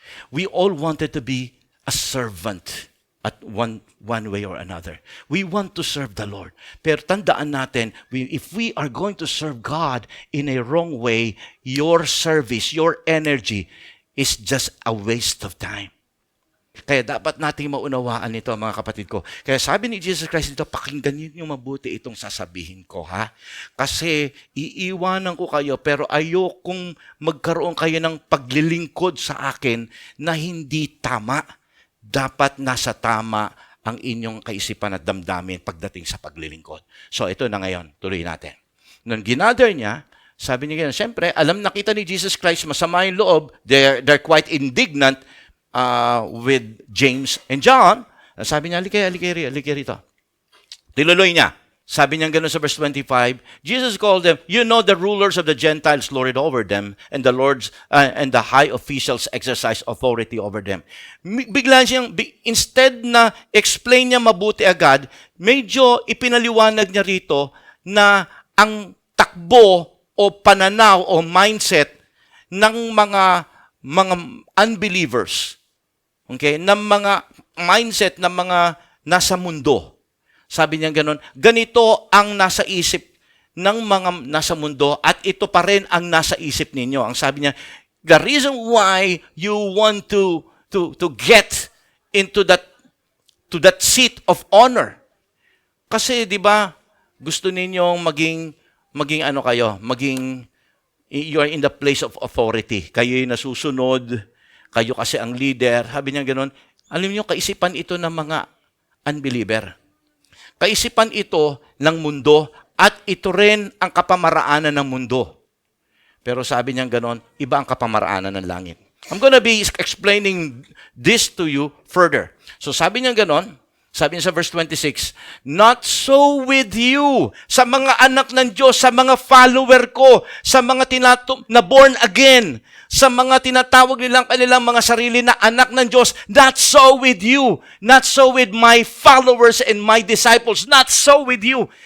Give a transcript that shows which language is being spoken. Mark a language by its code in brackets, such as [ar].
[en] We all wanted to be a servant at one way or another. We want to serve the Lord. [tl] Pero tandaan natin, [en] if we are going to serve God in a wrong way, your service, your energy is just a waste of time. [tl] Kaya dapat nating maunawaan ito, mga kapatid ko. Kaya sabi ni Jesus Christ dito, pakinggan niyo mabuti itong sasabihin ko, ha? Kasi iiwanan ko kayo, pero ayokong magkaroon kayo ng paglilingkod sa akin na hindi tama. Dapat nasa tama ang inyong kaisipan at damdamin pagdating sa paglilingkod. So ito na ngayon, tuloy natin. Nung ginather niya, sabi niya ganyan, siyempre, nakita ni Jesus Christ, masama yung loob, [en] they're quite indignant with James and John. [tl] Sabi niya, halika rito. Tinuloy niya. Sabi niya gano'n sa verse 25, [en] Jesus called them, you know the rulers of the Gentiles lord it over them, and the lords and the high officials exercise authority over them. [tl] Bigla siyang, instead na explain niya mabuti agad, medyo ipinaliwanag niya rito na ang takbo o pananaw o mindset ng mga unbelievers, okay, ng mga mindset ng mga nasa mundo. Sabi niya gano'n, ganito ang nasa isip ng mga nasa mundo at ito pa rin ang nasa isip ninyo. Ang sabi niya, [en] the reason why you want to get into that seat of honor. [tl] Kasi 'di ba, gusto ninyong maging ano kayo, [en] you are in the place of authority. [tl] Kayo yung nasusunod, kayo kasi ang leader. Sabi niya gano'n, alam niyo, kaisipan ito ng mga unbeliever. Kaisipan ito ng mundo at ito rin ang kapamaraanan ng mundo. Pero sabi niya gano'n, iba ang kapamaraanan ng langit. [en] I'm gonna be explaining this to you further. [tl] So sabi niya gano'n, sabi niya sa verse 26, [en] not so with you, [tl] sa mga anak ng Diyos, sa mga follower ko, sa mga na born again, sa mga tinatawag nilang kanilang mga sarili na anak ng Diyos, [en] not so with you, not so with my followers and my disciples, [tl] not so with you.